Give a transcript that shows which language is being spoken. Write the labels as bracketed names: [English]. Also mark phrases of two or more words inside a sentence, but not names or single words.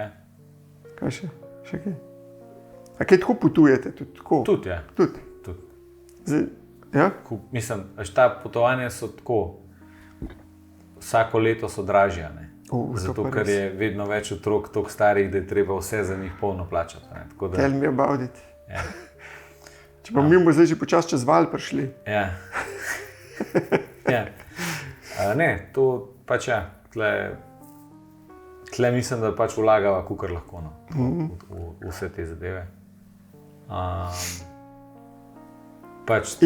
[Slovenian] Kaj še? Še kaj? A kaj tako potujete? Tudi, ja. Zdaj, mislim, ta potovanja so tako, vsako leto so dražja. Zato, ker je vedno več otrok toliko starih, da je treba vse za njih polno plačati. [English] Tell me about it. [Slovenian] Če pa mi bomo zdaj že počasi čez val prišli. Ja. Ne, to pač tle mislim, da pač vlagava kakor lahko v vse te zadeve. In